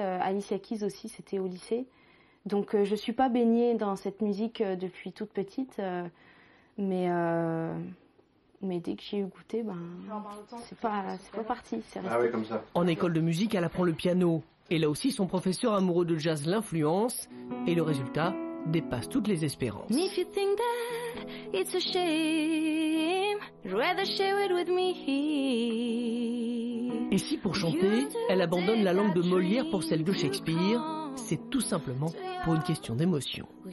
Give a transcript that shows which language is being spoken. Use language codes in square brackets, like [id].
[fr] Alicia Keys aussi, c'était au lycée. Donc je ne suis pas baignée dans cette musique depuis toute petite, mais dès que j'ai eu goûté, c'est pas parti. C'est resté. Ah oui, comme ça. En école de musique, elle apprend le piano. Et là aussi, son professeur amoureux de jazz l'influence. Et le résultat dépasse toutes les espérances. [en] And if you think that it's a shame, you'd rather share it with me. [fr] Et si pour chanter, elle abandonne la langue de Molière pour celle de Shakespeare, c'est tout simplement pour une question d'émotion.